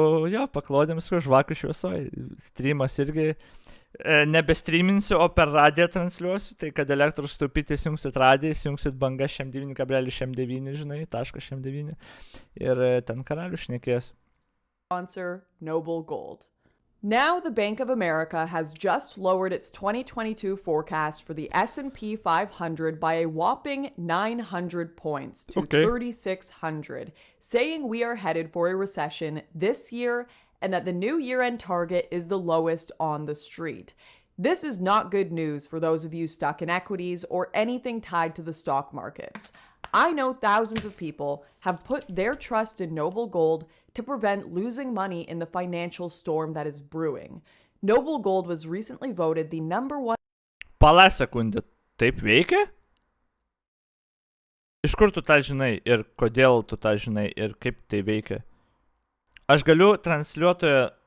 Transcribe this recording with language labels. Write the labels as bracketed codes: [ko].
[lt] Jo, paklodėm su žvakių šviesoj. Streamas irgi nebestreaminsiu, o per radiją transliuosiu. Tai kad elektros taupyti įsijungsit radiją, įsijungsit banga šem9.9, žinai, .šem9. Ir ten Karalius šnekės. [en] Sponsor Noble Gold. Now, the Bank of America has just lowered its 2022 forecast for the S&P 500 by a whopping 900 points to 3,600, saying we are headed for a recession this year and that the new year-end target is the lowest on the street. This is not good news for those of you stuck in equities or anything tied to the stock markets. I know thousands of people have put their trust in Noble Gold to prevent losing money in the financial storm that is brewing. Noble Gold was recently voted the #1... [lt] Pala sekundę, taip veikia? Iš kur tu tą žinai ir kodėl tu tą žinai ir kaip tai veikia? Aš galiu transliuotoje...